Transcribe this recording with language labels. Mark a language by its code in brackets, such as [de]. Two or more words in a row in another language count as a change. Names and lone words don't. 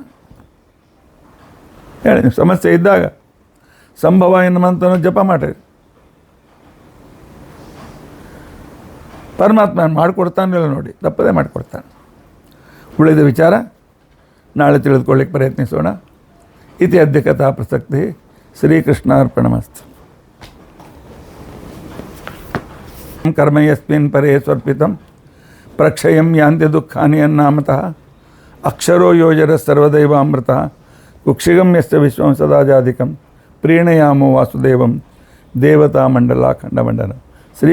[kn] ಹೇಳಿ, ಸಮಸ್ಯೆ ಇದ್ದಾಗ [sa] ಸಂಭವಾಯ ನಮಃ [kn] ಅಂತ ಜಪ ಮಾಡಿರಿ, ಪರಮಾತ್ಮ ಮಾಡಿಕೊಡ್ತಾನಿಲ್ಲ ನೋಡಿ, ತಪ್ಪದೇ ಮಾಡಿಕೊಡ್ತಾನೆ. ಉಳಿದ ವಿಚಾರ ನಾಳೆ ತಿಳಿದುಕೊಳ್ಳಿಕ್ಕೆ ಪ್ರಯತ್ನಿಸೋಣ. [sa] ಇತಿ ಅದ್ಯ ಕಥಾ ಪ್ರಸಕ್ತಿ ಶ್ರೀಕೃಷ್ಣಾರ್ಪಣಮಸ್ತು. ಕರ್ಮ ಯಸ್ಮಿನ್ ಪರೇ ಸ್ವರ್ಪಿತಂ ಪ್ರಕ್ಷಯಂ ಯಾಂತಿ ದುಃಖಾನಿ ಅನ್ನಾಮತಃ ಅಕ್ಷರೋ ಯೋಜರ ಸರ್ವದೈವಾಮೃತ ಕುಕ್ಷಿಗಂ ಯಸ್ಯ ವಿಶ್ವಂ ಸದಾಜಾಧಿಕಂ ಪ್ರೀಣಯಾಮೋ ವಾಸುದೇವಂ ದೇವತಾ ಮಂಡಲ ಖಂಡಮಂಡಲ.